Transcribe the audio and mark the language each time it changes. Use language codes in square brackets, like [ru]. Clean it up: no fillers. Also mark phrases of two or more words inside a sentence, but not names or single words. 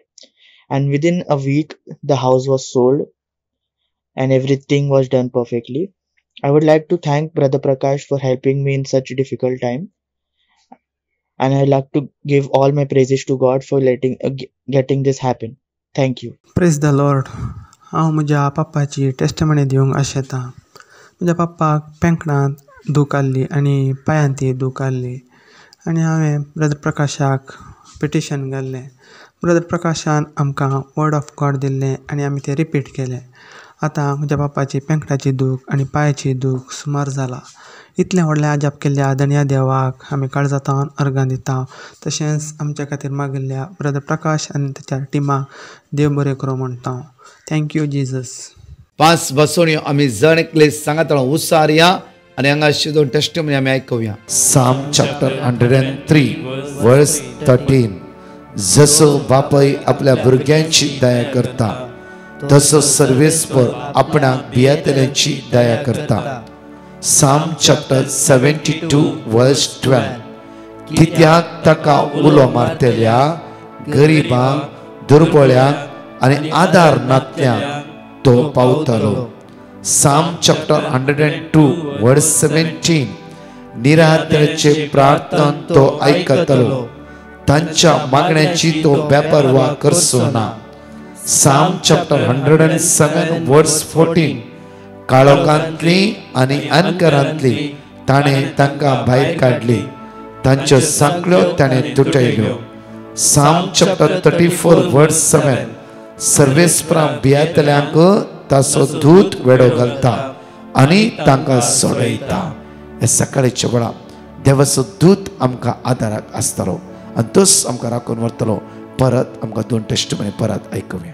[en] And within a week, the house was sold and everything was done perfectly. I would like to thank Brother Prakash for helping me in such a difficult time. And I'd like to give all my praises to God for getting this happen. Thank you. Praise the Lord. [kok] हांव म्हज्या पप्पाची टेस्टमनी दिवंक आशेतां. म्हज्या पप्पाक पेंकणांत दूख आसली आनी पांयांत ती दूख आसली आनी हांवें ब्रदर प्रकाशाक पिटिशन घाल्लें. ब्रदर प्रकाशान आमकां [en] word of God [kok] दिल्लें आनी आमी तें रिपीट केलें. आतां म्हज्या पप्पाची पेंकटाची दूख आनी पांयाची दूख सुमार जाला. इतलें व्हडलें आजाप केल्ल्या धन्या देवाक आमी काळजांतल्यान अर्गां दिता. तशेंच आमच्या खातीर मागिल्ल्या ब्रदर प्रकाश आनी ताच्या टिमाक देव बरें करूं म्हणटा. [en] Thank you Jesus. [kok] 5 बसोणयो आमी जण एकले सांगातळो उसार या आनी हांगा अशी 2 टेस्टिमनी आमी आयकुया. [en] Psalm chapter 103 verse 13. [kok] जसो बापाय आपल्या भुरग्यांची दया करता तसो सर्वेस्पर आपणाक भियेतल्यांची दया करता. [en] Psalm chapter 72 verse 12. [kok] कित्याक ताका उलो मारतेल्या गरीबांक दुर्बळ्यांक आनी आदार नातल्यांक तो पावतलो. [en] Psalm chapter 102 verse 17. [kok] निराधाराचे प्रार्थना तो आयकतलो, तांच्या मागण्यांची तो बेपरवा करचो ना. [en] Psalm chapter 107 verse 14. [kok] काळोखांतली आनी अंधकारांतली ताणें तांकां भायर काडली, तांच्यो सांखळ्यो ताणें तुटयल्यो. [en] Psalm chapter 34 verse 7. [kok] सर्वेस्परां भियेतल्यांक ताचो दूत वेडो घालता आनी तांकां सोडयता. हे सकाळीच्या वेळा देवाचो दूत आमकां आदाराक आसतलो आनी तोच आमकां राखून व्हरतलो. परत आमकां 2 टेस्टमनी परत आयकुया.